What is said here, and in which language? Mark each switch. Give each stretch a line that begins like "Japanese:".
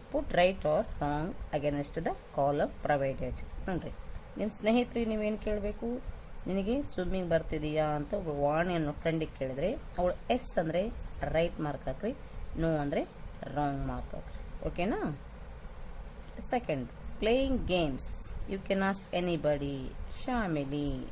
English: Put right or wrong against the column provided.
Kannada: ನೋಡ್ರಿ, ನಿಮ್ಮ ಸ್ನೇಹಿತರಿಗೆ ನೀವೇನು ಕೇಳಬೇಕು, ನಿನಗೆ ಸ್ವಿಮ್ಮಿಂಗ್ ಬರ್ತಿದೆಯಾ ಅಂತ ಒಬ್ಬ ವಾಣಿ ಅನ್ನೋ ಫ್ರೆಂಡಿಗೆ ಕೇಳಿದ್ರೆ ಅವಳು ಎಸ್ ಅಂದರೆ ರೈಟ್ ಮಾರ್ಕ್ ಹಾಕ್ರಿ, ನೋ ಅಂದರೆ ರಾಂಗ್ ಮಾರ್ಕ್ ಹಾಕ್ರಿ. ಓಕೆನಾ?
English: Second, playing games. You can ask anybody, Shamili.